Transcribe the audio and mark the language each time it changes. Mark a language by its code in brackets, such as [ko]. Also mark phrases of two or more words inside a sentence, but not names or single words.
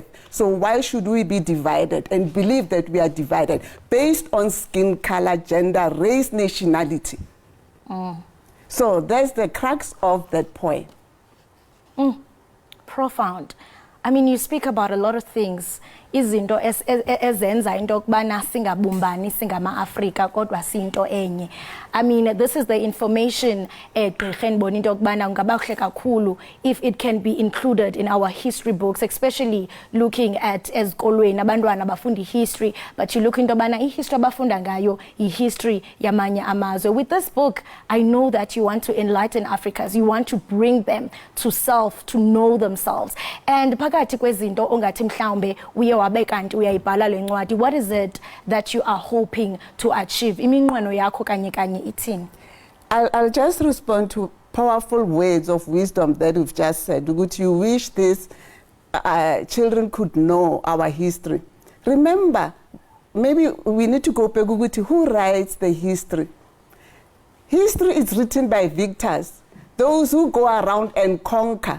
[en] So why should we be divided and believe that we are divided based on skin color, gender, race, nationality? So that's the crux of that poem. Profound. I mean, you speak about a lot of things. [xh] Izinto ezenza into okubana singabumbani singama-Afrika kodwa sinto enye. [en] I mean, this is the information [xh] gqirha endibona into okubana kungaba kuhle kakhulu [en] if it can be included in our history books, especially looking at [xh] ezikolweni abantwana bafunda [en] history, but you look into [xh] okubana ihistory abafunda ngayo ihistory yamanye amazwe. [en] With this book, I know that you want to enlighten Africans, you want to bring them to self, to know themselves. [xh] And phakathi kwezinto ongathi mhlawumbe uye wabekanti uyayibhala le ncwadi, [en] what is it that you are hoping to achieve? [xh] Iminqweno yakho kanye kanye ithini? [en] I'll just respond to powerful words of wisdom that you've just said. Would you wish these children could know our history? Remember, maybe we need to go back to who writes the history. History is written by victors, those who go around and conquer.